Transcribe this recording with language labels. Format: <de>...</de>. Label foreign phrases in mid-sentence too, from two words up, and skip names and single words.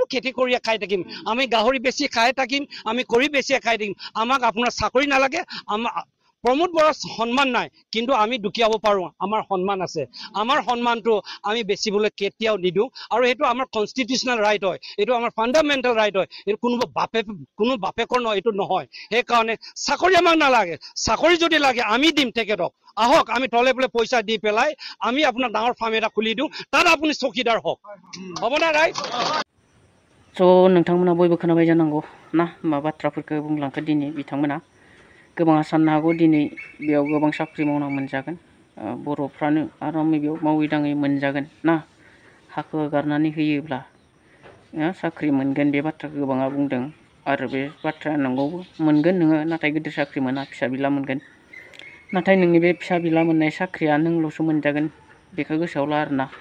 <as>খেতি কৰিয়ে খাই থাকিম আমি গাহৰি বেছি খাই থাকিম আমি কৰি বেছিয়ে খাই থাকিম আমাক আপোনাৰ চাকৰি নালাগে প্ৰমোদ বৰা সন্মান নাই কিন্তু আমি দুখিয়াব পাৰো আমাৰ সন্মান আছে আমাৰ সন্মানটো আমি বেছিবলৈ কেতিয়াও নিদিওঁ আৰু এটো আমাৰ</as> <en>constitutional right</en> <as>হয় এটো আমাৰ</as> <en>fundamental right</en> <as>হয় এটো কোনো বাপেকৰ নহয় এটো নহয় সেই কাৰণে চাকৰি আমাক নালাগে চাকৰি যদি লাগে আমি দিম তেখেতক আহক আমি তলে বলে পইচা দি পেলাই আমি আপোনাৰ ডাঙৰ ফাৰ্ম এটা খুলি দিওঁ তাত আপুনি চকীদাৰ হওক হ'ব না ৰাইট</as> <brx>स' नोंथांमोना बयबो खोनाबाय जानांगौ ना मा बाथ्राफोरखौ बुंलांखो दिनै बिथांमोना गोबाङा साननो हागौ दिनै बेयाव गोबां साख्रि मावना मोनजागोन बर'फ्रानो आरामै बेयाव मावै दाङै मोनजागोन ना हाखौ हगारनानै होयोब्ला साख्रि मोनगोन बे बाथ्राखौ गोबाङा बुंदों आरो बे बाथ्राया नंगौबो मोनगोन नोङो नाथाय गिदिर साख्रि मोना फिसा बिला मोनगोन नाथाय नोंनि बे फिसा बिला मोननाय साख्रिया नोंल'सो मोनजागोन बेखौ गोसोआव ला आरोना</brx>